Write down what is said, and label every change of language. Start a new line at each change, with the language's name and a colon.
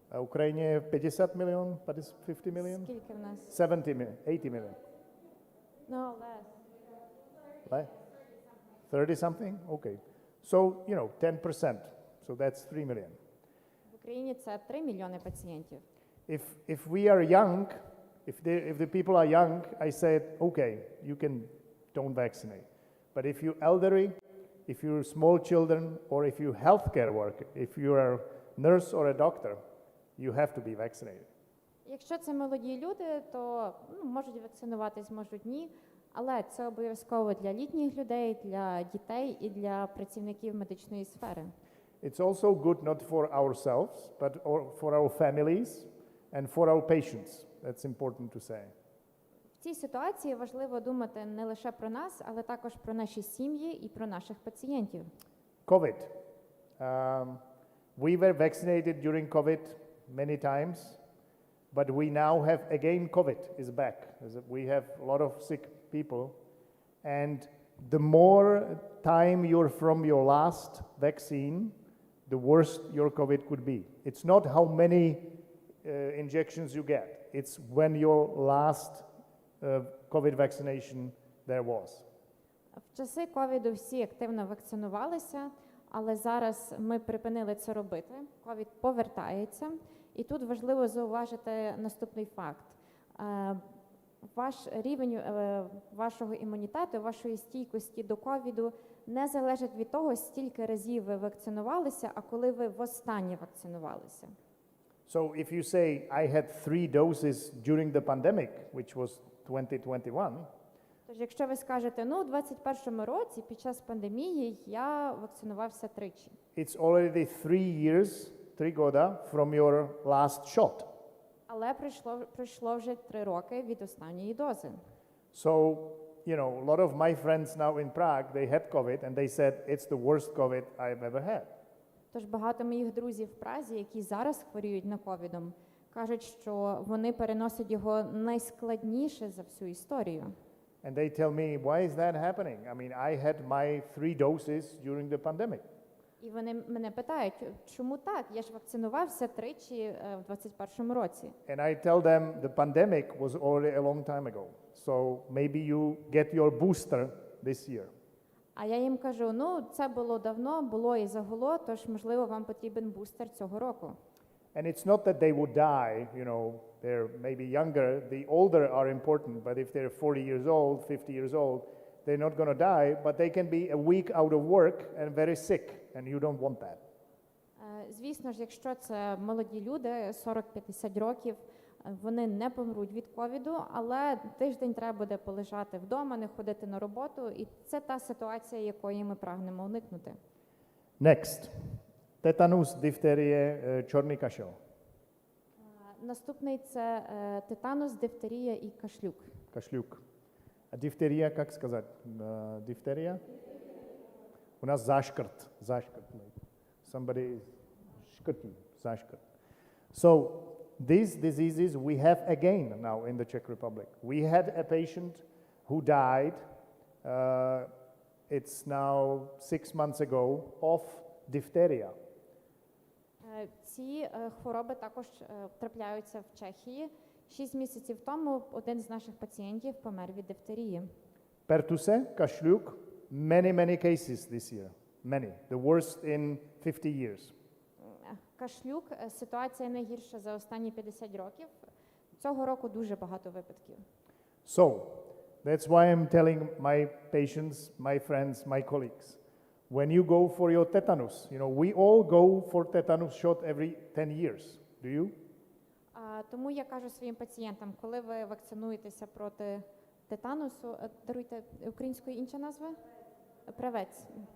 Ukrainian: В Україні 50 мільйон, 50 мільйон? Скільки в нас? 70 мільйон, 80 мільйон.
English: No, less. Right? 30 something? Okay. So, 10%. So that's 3 million.
Ukrainian: В Україні це 3 мільйони пацієнтів.
English: If we are young, if the people are young, I said, okay, don't vaccinate. But if you're elderly, if you're small children, or if you're healthcare worker, if you're a nurse or a doctor, you have to be vaccinated.
Ukrainian: Якщо це молоді люди, то можуть вакцинуватись, можуть ні. Але це обов'язково для літніх людей, для дітей і для працівників медичної сфери.
English: It's also good not for ourselves, but for our families and for our patients. That's important to say.
Ukrainian: В цій ситуації важливо думати не лише про нас, але також про наші сім'ї і про наших пацієнтів.
English: COVID. We were vaccinated during COVID many times, but we now have again COVID is back. We have a lot of sick people, and the more time you're from your last vaccine, the worse your COVID could be. It's not how many injections you get. It's when your last COVID vaccination there was.
Ukrainian: В часи ковіду всі активно вакцинувалися, але зараз ми припинили це робити. Ковід повертається, і тут важливо зауважити наступний факт. Ваш рівень вашого імунітету, вашої стійкості до ковіду не залежить від того, стільки разів ви вакцинувалися, а коли ви востаннє вакцинувалися.
English: So if you say, I had 3 doses during the pandemic, which was 2021,
Ukrainian: тож якщо ви скажете, у 21-му році під час пандемії я вакцинувався тричі.
English: it's already 3 years,
Russian: 3 года
English: from your last shot.
Ukrainian: Але пройшло вже 3 роки від останньої дози.
English: So, a lot of my friends now in Prague, they had COVID and they said it's the worst COVID I've ever had.
Ukrainian: Тож багато моїх друзів в Празі, які зараз хворіють на ковідом, кажуть, що вони переносять його найскладніше за всю історію.
English: And they tell me, why is that happening? I mean, I had my 3 doses during the pandemic.
Ukrainian: І вони мене питають, чому так? Я ж вакцинувався тричі в 21-му році.
English: And I tell them the pandemic was already a long time ago. So maybe you get your booster this year.
Ukrainian: А я їм кажу, це було давно, було і загуло, тож, можливо, вам потрібен бустер цього року.
English: And it's not that they would die, they're maybe younger. The older are important, but if they're 40 years old, 50 years old, they're not going to die, but they can be a week out of work and very sick, and you don't want that.
Ukrainian: Звісно ж, якщо це молоді люди, 40-50 років, вони не помруть від ковіду, але тиждень треба буде полежати вдома, не ходити на роботу, і це та ситуація, якої ми прагнемо уникнути.
English: Next, tetanus, diphtheria,
Ukrainian: чорний кашель. Наступний – це тетанус, дифтерія і кашлюк.
Russian: Кашлюк. А дифтерия, как сказать? Дифтерия? У нас зашкрт.
Czech: Somebody шкртил, зашкрт.
English: So, these diseases we have again now in the Czech Republic. We had a patient who died, it's now 6 months ago, of diphtheria.
Ukrainian: Ці хвороби також трапляються в Чехії. 6 місяців тому один з наших пацієнтів помер від дифтерії.
English: Pertuse, кашлюк, many cases this year. Many. The worst in 50 years.
Ukrainian: Кашлюк – ситуація найгірша за останні 50 років. Цього року дуже багато випадків.
English: So, that's why I'm telling my patients, my friends, my colleagues, when you go for your tetanus, we all go for tetanus shot every 10 years. Do you?
Ukrainian: Тому я кажу своїм пацієнтам, коли ви вакцинуєтеся проти тетанусу, даруйте, українською інша назва? Правець.